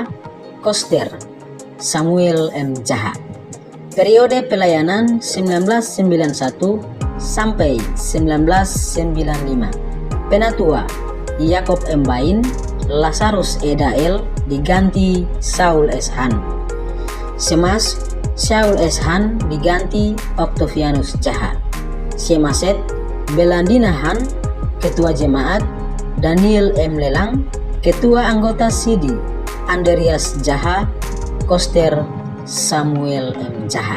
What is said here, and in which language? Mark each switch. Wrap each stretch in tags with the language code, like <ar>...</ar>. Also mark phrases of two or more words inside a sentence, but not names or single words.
<id>Koster Samuel M. Jaha. Periode pelayanan 1991 sampai 1995. Penatua Yakob M. Bain, Lazarus E. Dael diganti Saul S. Han. Semas Saul S. Han diganti Octavianus Jaha. Semaset Belandina Han. Ketua Jemaat Daniel M. Lelang. Ketua Anggota Sidi Andreas Jaha. Koster Samuel M. Jaha.</id>